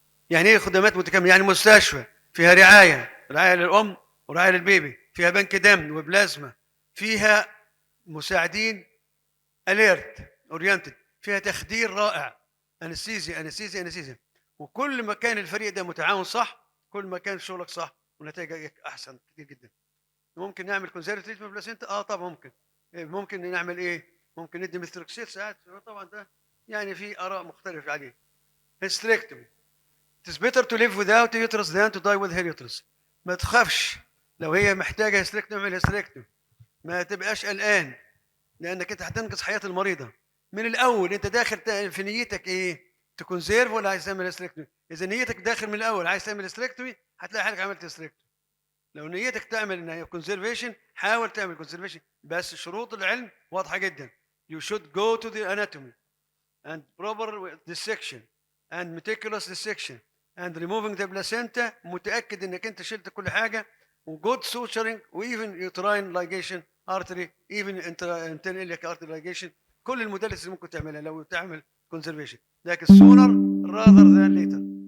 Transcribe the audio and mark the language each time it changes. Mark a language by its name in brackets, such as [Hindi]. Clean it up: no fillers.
[Arabic] يعني ايه خدمات متكامله؟ يعني مستشفى فيها رعايه للام ورعايه للبيبي، فيها بنك دم وبلازما، فيها مساعدين [English] alert oriented, [Arabic] فيها تخدير رائع، انستيزيا. وكل ما كان الفريق ده متعاون صح كل ما كان شغلك صح ونتائجك احسن كتير جدا. ممكن نعمل كونسرفتيف بلاسينتا طبعا ممكن نعمل ايه؟ ممكن ندي ميثروكسيل ساعات. طبعا ده يعني في اراء مختلفه عليه. هيستريكتومي. [English] It is better to live without a uterus than to die with her uterus. [Arabic] ما تخافش لو هي محتاجه هيستريكتومي اعمل هيستريكتومي، ما تبقاش قلقان لانك انت هتنقذ حياه المريضه من الاول. انت داخل في نيتك ايه؟ تكونسيرف ولا عايز تعمل هيستريكتومي؟ اذا نيتك داخل من الاول عايز تعمل هيستريكتومي هتلاقي حالك عملت هيستريكتومي. لو نيتك تعمل ان هي كونسرفيشن حاول تعمل كونسرفيشن، بس شروط العلم واضحه جدا. [English] You should go to the anatomy and proper dissection and meticulous dissection and removing the placenta. [Arabic] متاكد انك انت شلت كل حاجه وجود suturing وايفن [English] uterine ligation artery even internal artery ligation. [Arabic] كل الموداليتيز اللي ممكن تعملها لو تعمل كونسرفيشن، لكن [English] sooner rather than later.